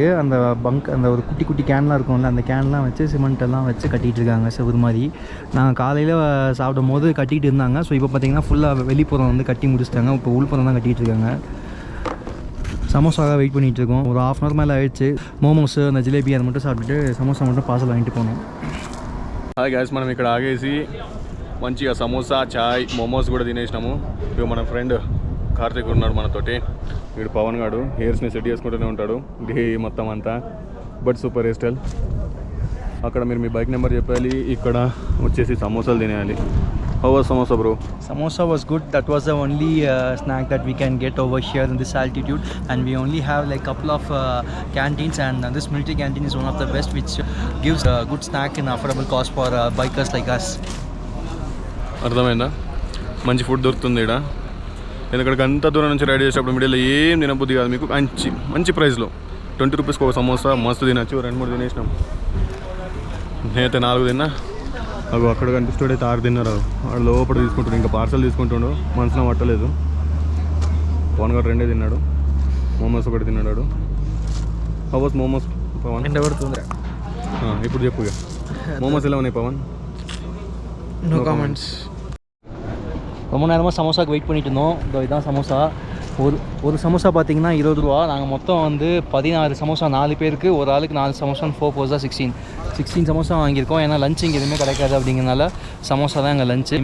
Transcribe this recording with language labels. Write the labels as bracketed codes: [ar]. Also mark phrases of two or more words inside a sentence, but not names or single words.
[ta] அந்த அந்த ஒரு குட்டி குட்டி கேன்லாம் இருக்கும்ல, அந்த கேன்லாம் வச்சு சிமெண்ட்டெல்லாம் வச்சு கட்டிகிட்டு இருக்காங்க செவுறு மாதிரி. நாங்கள் காலையில் சாப்பிடும் போது கட்டிகிட்டு இருந்தாங்க. ஸோ இப்போ பார்த்தீங்கன்னா ஃபுல்லாக வெளிப்புறம் வந்து கட்டி முடிச்சிட்டாங்க. இப்போ உள்புறம் தான் கட்டிகிட்டு இருக்காங்க. சமோசாவாக வெயிட் பண்ணிகிட்டு இருக்கோம். ஒரு 1/2 hour மேலே ஆயிடுச்சு. மோமோஸு அந்த ஜிலேபி அதை மட்டும் சாப்பிட்டுட்டு சமோசா மட்டும் பார்சல் வாங்கிட்டு போனோம். [te] హాయ్ గైస్, మనం ఇక్కడ ఆగేసి మంచిగా సమోసా, చాయ్, మోమోస్ కూడా తినేసినాము. ఇక మన ఫ్రెండ్ కార్తిక్ ఉన్నాడు మనతోటి. వీడు పవన్ గాడు హెయిర్స్ని సెట్ చేసుకుంటూనే ఉంటాడు డే మొత్తం అంతా. [en] But super hair style. [te] అక్కడ మీరు మీ బైక్ నెంబర్ చెప్పాలి, ఇక్కడ వచ్చేసి సమోసాలు తినేయాలి. [en] How was samosa bro? Samosa was good. That was the only snack that we can get over here in this altitude, and we only have like couple of canteens, and this military canteen is one of the best, which gives a good snack in affordable cost for bikers like us. [te] అర్థమైందా? మంచి ఫుడ్ దొరుకుతుంది ఇక్కడ. ఎందుకంటే అంత దూరం నుంచి రైడ్ చేసేటప్పుడు మిడిల్లో ఏం తినబుద్ధి కాదు మీకు. మంచి ప్రైస్లో 20 రూపీస్కి ఒక సమోసా మస్తు తినచ్చు. 2-3 తినేసినాం. నేనైతే 4 తిన్నా. అవి అక్కడ కనిపిస్తాడైతే 6 తిన్నారు. వాడు లోపల తీసుకుంటాడు, ఇంకా పార్సల్ తీసుకుంటాడు. మనసులో పట్టలేదు. పవన్ గారు 2 తిన్నాడు. మోమోస్ 1 తిన్నాడు. [en] How's momos [te] పవన్ ఎండబడుతుంది. ఇప్పుడు చెప్పు ఇక మోమోస్ ఎలా ఉన్నాయి పవన్? [en] No comments. [ta] ரொம்ப நேரமாக சமோசாவுக்கு வெயிட் பண்ணிட்டு இருந்தோம். இதோ இதான் சமோசா. ஒரு சமோசா பார்த்தீங்கன்னா 20 ரூபா. நாங்கள் மொத்தம் வந்து 16 சமோசா 4 பேருக்கு, ஒரு ஆளுக்கு 4 சமோசா, 4 4 தான் 16 சமோசா வாங்கியிருக்கோம். ஏன்னா லஞ்ச் இங்கே எதுவுமே கிடைக்காது அப்படிங்கிறனால சமோசா தான் எங்கள் லஞ்சு.